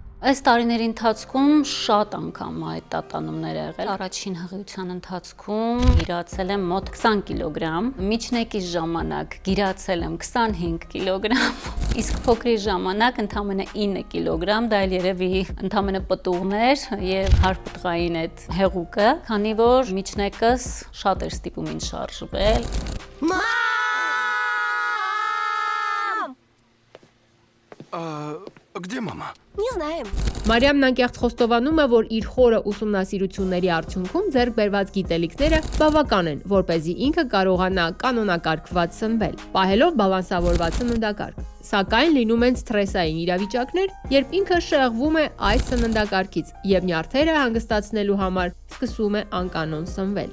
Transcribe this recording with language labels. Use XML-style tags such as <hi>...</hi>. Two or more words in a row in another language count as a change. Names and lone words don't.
<hy>Այս տարիների ընթացքում շատ անգամ այդ տատանումներ եղել։ Առաջին հղիության ընթացքում գիրացել եմ մոտ 20 կիլոգրամ, միջնակի ժամանակ գիրացել եմ 25 կիլոգրամ, իսկ փոքրի ժամանակ ընդամենը 9 կիլոգրամ, դա էլ երևի ընդամենը պտուղներ եւ հարպտղային այդ հեղուկը, քանի որ միջնակս շատ էր ստիպում ինձ շարժվել։</hy> <ru>Где мама? Не знаем։</ru> <hy>Մարիամն անկեղծ խոստովանում է, որ իր խորը ուսումնասիրությունների արդյունքում ձեռք բերված գիտելիքները բավական են, որպեսզի ինքը կարողանա կանոնակարգված սնվել, պահելով բալանսավորված սննդակարգ։ Սակայն լինում են սթրեսային իրավիճակներ, երբ ինքը շեղվում է այս սննդակարգից եւ նյարդերը հանգստացնելու համար սկսում է անկանոն սնվել։</hy>